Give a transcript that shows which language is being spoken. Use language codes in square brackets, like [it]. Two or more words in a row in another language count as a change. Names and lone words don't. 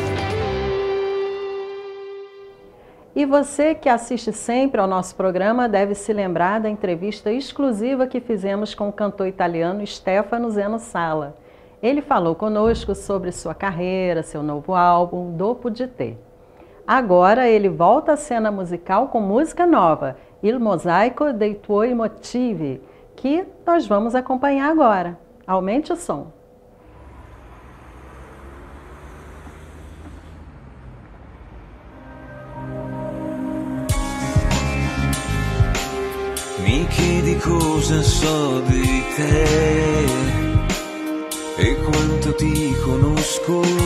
[pt] E você que assiste sempre ao nosso programa deve se lembrar da entrevista exclusiva que fizemos com o cantor italiano Stefano Zeno Sala. Ele falou conosco sobre sua carreira, seu novo álbum, Dopo di te. Agora ele volta à cena musical com música nova, Il mosaico dei tuoi motivi, que nós vamos acompanhar agora. Aumente o som. [it] Mi chiedi cosa so di te e quanto ti conosco.